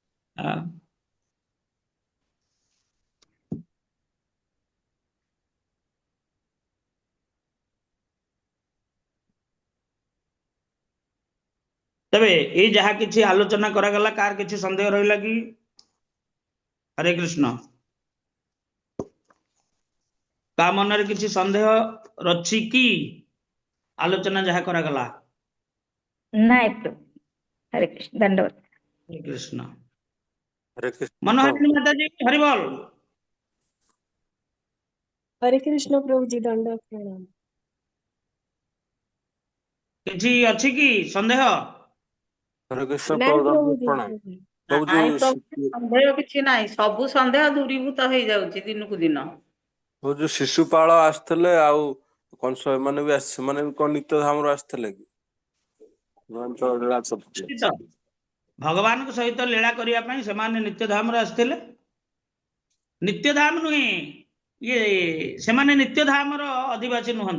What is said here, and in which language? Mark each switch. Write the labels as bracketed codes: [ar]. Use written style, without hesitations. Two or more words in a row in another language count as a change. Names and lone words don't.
[or] ତେବେ ଏଇ ଯାହା କିଛି ଆଲୋଚନା କରାଗଲା, କାହାର କିଛି ସନ୍ଦେହ ରହିଲା କି? ହରେ କୃଷ୍ଣ। ତା ମନରେ କିଛି ସନ୍ଦେହ ଅଛି କି? ଆଲୋଚନା ଯାହା କରାଗଲା। ନାଇଁ ପ୍ରଭୁ, ହରେ କୃଷ୍ଣ, ଦଣ୍ଡବତ। ହରେ କୃଷ୍ଣ। [hi] हरे कृष्ण प्रभु। मनोहरी माताजी हरिबोल। हरे कृष्ण प्रभुजी, दंड प्रणाम। [or] କିଛି ଅଛି କି ସନ୍ଦେହ? [hi] हरे कृष्ण [or] ନାଇଁ [hi] प्रभु, दंडवत प्रभुजी। प्रणाम। प्रभु [or] ନାଇଁ [hi] जो [or] ପ୍ରଭୁ, ସନ୍ଦେହ କିଛି ନାହିଁ, ସବୁ ସନ୍ଦେହ ଦୂରୀଭୂତ ହେଇଯାଉଛି ଦିନକୁ ଦିନ। [hi] वो जो [or] शिशुपाल आसଥିଲେ ଆଉ କଂସ ଏମାନେ ବି ସେମାନେ ବି କଣ ନିତ୍ୟ ଧାମରୁ ଆସିଥିଲେ କି? ଭଗବାନଙ୍କ ସହିତ ଲୀଳା କରିବା ପାଇଁ ସେମାନେ ନିତ୍ୟ ଧାମରେ ଆସିଥିଲେ। ନିତ୍ୟ ଧାମ ନୁହେଁ, ସେମାନେ ନିତ୍ୟ ଧାମର ଅଧିବାସୀ ନୁହନ୍ତି।